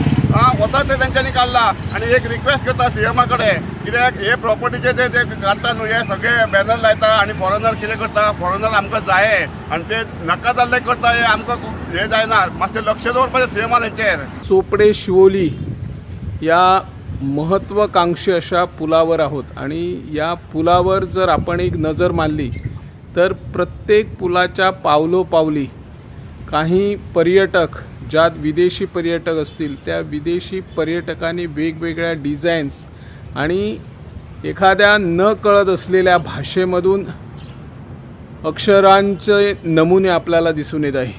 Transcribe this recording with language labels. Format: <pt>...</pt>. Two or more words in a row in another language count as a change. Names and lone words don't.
<kok>वता ते तांच्यांनी काडला आणि एक रिक्वेस्ट करता CMA कडेन, कित्याक हे प्रॉपर्टीचे जे काडटा न्हू हे सगळे बॅनर लायता आणि फॉरेनर कितें करता, फॉरेनर आमकां जाय आणि ते नाका जाल्ले करता, हे आमकां हे जायना। मातशें लक्ष दवरपाचें CMA हेचेर।</kok> <mr>चोपडे शिवोली या महत्त्वाकांक्षी अशा पुलावर आहोत आणि या पुलावर जर आपण एक नजर मारली तर प्रत्येक पुलाच्या पावलोपावली काही पर्यटक, ज्यात विदेशी पर्यटक असतील त्या विदेशी पर्यटकांनी वेगवेगळ्या डिझाईन्स आणि एखाद्या न कळत असलेल्या भाषेमधून अक्षरांचे नमुने आपल्याला दिसून येत आहे।</mr>